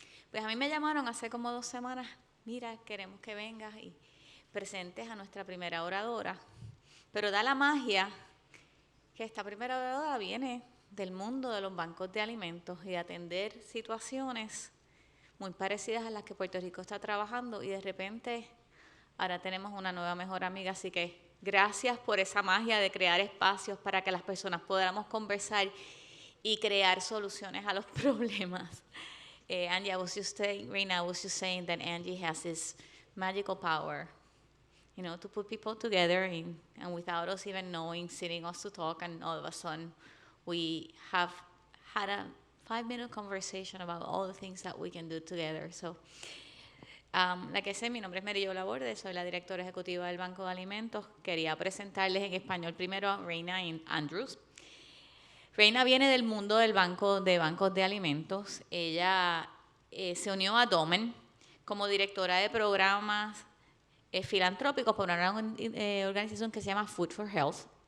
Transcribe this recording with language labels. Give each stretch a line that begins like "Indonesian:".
Spanish: Pues a mí me llamaron hace como 2 semanas, mira, queremos que vengas y presentes a nuestra primera oradora, pero da la magia que esta primera oradora viene del mundo de los bancos de alimentos y de atender situaciones muy parecidas a las que Puerto Rico está trabajando, y de repente ahora tenemos una nueva mejor amiga, así que gracias por esa magia de crear espacios para que las personas podamos conversar y crear soluciones a los problemas.
English: Angie, Rayna, I was just saying that Angie has this magical power, you know, to put people together and without us even knowing, sitting us to talk, and all of a sudden we have had a 5-minute conversation about all the things that we can do together. So, like I said,
Spanish: mi nombre es Mary Jo Laborde, soy la directora ejecutiva del Banco de Alimentos. Quería presentarles en español primero a Rayna Andrews. Rayna viene del mundo del bancos de alimentos. Ella se unió a Domen como directora de programas filantrópicos por una organización que se llama Food for Health.